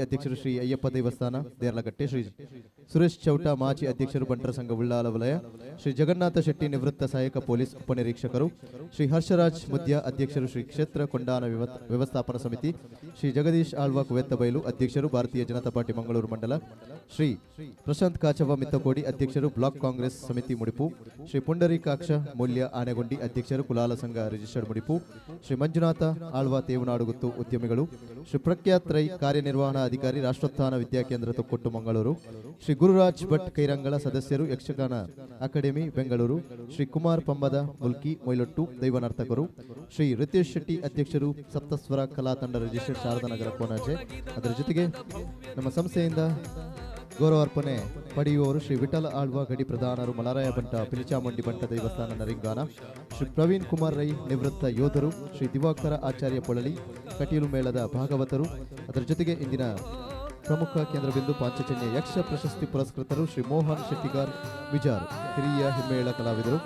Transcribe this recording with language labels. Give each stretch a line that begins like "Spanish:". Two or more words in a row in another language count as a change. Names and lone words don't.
Kannada: ಅಧ್ಯಕ್ಷರು ಶ್ರೀ ಅಯ್ಯಪ್ಪ ದೇವಸ್ಥಾನ ದೇರ್ಲಗಟ್ಟೆ, ಶ್ರೀ ಸುರೇಶ್ ಚೌಟ ಮಾಜಿ ಅಧ್ಯಕ್ಷರು ಬಂಟರ ಸಂಘ ಉಳ್ಳಾಲ ವಲಯ, ಶ್ರೀ ಜಗನ್ನಾಥ ಶೆಟ್ಟಿ ನಿವೃತ್ತ ಸಹಾಯಕ ಪೊಲೀಸ್ ಉಪನಿರೀಕ್ಷಕರು, ಶ್ರೀ ಹರ್ಷರಾಜ್ ಮುದ್ಯ ಅಧ್ಯಕ್ಷರು ಶ್ರೀ ಕ್ಷೇತ್ರ ಕೊಂಡಾನ ವ್ಯವಸ್ಥಾಪನಾ ಸಮಿತಿ, ಶ್ರೀ ಜಗದೀಶ್ ಆಳ್ವಾ ಕುವೆತ್ತಬೈಲು ಅಧ್ಯಕ್ಷರು ಭಾರತೀಯ ಜನತಾ ಪಾರ್ಟಿ ಮಂಗಳೂರು ಮಂಡಲ, ಶ್ರೀ ಪ್ರಶಾಂತ್ ಕಾಚವ ಮಿತ್ತಕೋಡಿ ಅಧ್ಯಕ್ಷರು ಬ್ಲಾಕ್ ಕಾಂಗ್ರೆಸ್ ಸಮಿತಿ ಮುಡಿಪು, ಶ್ರೀ ಪುಂಡರೀಕಾಕ್ಷ ಮೂಲ್ಯ ಆನೆಗೊಂಡಿ ಅಧ್ಯಕ್ಷರು ಕುಲಾಲ ಸಂಘ ರಿಜಿಸ್ಟರ್ಡ್ ಮುಡಿಪು, ಶ್ರೀ ಮಂಜುನಾಥ ಆಳ್ವಾ ತೇವನಾಡುಗುತ್ತು ಉದ್ಯಮಿಗಳು, ಶ್ರೀ ಪ್ರಖ್ಯಾತ್ ರೈ ಕಾರ್ಯನಿರ್ವಹಣಾ ಅಧಿಕಾರಿ ರಾಷ್ಟ್ರೋತ್ಥಾನ ವಿದ್ಯಾಕೇಂದ್ರ ತೊಕ್ಕೊಟ್ಟು ಮಂಗಳೂರು, ಶ್ರೀ ಗುರುರಾಜ್ ಭಟ್ ಕೈರಂಗಳ ಸದಸ್ಯರು ಯಕ್ಷಗಾನ ಅಕಾಡೆಮಿ ಬೆಂಗಳೂರು, ಶ್ರೀ ಕುಮಾರ್ ಪಂಬದ ಮುಲ್ಕಿ ಮೊಯ್ಲೊಟ್ಟು ದೈವನರ್ತಕರು, ಶ್ರೀ ರಿತೇಶ್ ಶೆಟ್ಟಿ ಅಧ್ಯಕ್ಷರು ಸಪ್ತಸ್ವರ ಕಲಾ ತಂಡ ರಿಜಿಸ್ಟರ್ಡ್ ಶಾರದಾನಗರ ಕೋನಾಜೆ. ಅದರ ಜೊತೆಗೆ ನಮ್ಮ ಸಂಸ್ಥೆಯಿಂದ ಗೌರವಾರ್ಪಣೆ ಪಡೆಯುವವರು ಶ್ರೀ ವಿಠಲ ಆಳ್ವಾ ಗಡಿ ಪ್ರಧಾನರು ಮಲರಾಯ ಬಂಟ ಪಿಲಿಚಾಮುಂಡಿ ಬಂಟ ದೇವಸ್ಥಾನ ನರಿಂಗಾನ, ಶ್ರೀ ಪ್ರವೀಣ್ ಕುಮಾರ್ ರೈ ನಿವೃತ್ತ ಯೋಧರು, ಶ್ರೀ ದಿವಾಕರ ಆಚಾರ್ಯ ಪೊಳಲಿ ಕಟೀಲು ಮೇಳದ ಭಾಗವತರು. ಅದರ ಜೊತೆಗೆ ಇಂದಿನ ಪ್ರಮುಖ ಕೇಂದ್ರಬಿಂದು ಪಾಂಚಜನ್ಯ ಯಕ್ಷ ಪ್ರಶಸ್ತಿ ಪುರಸ್ಕೃತರು ಶ್ರೀ ಮೋಹನ್ ಶೆಟ್ಟಿಗಾರ್ ವಿಜಾರ್, ಹಿರಿಯ ಹಿಮ್ಮೇಳ ಕಲಾವಿದರು.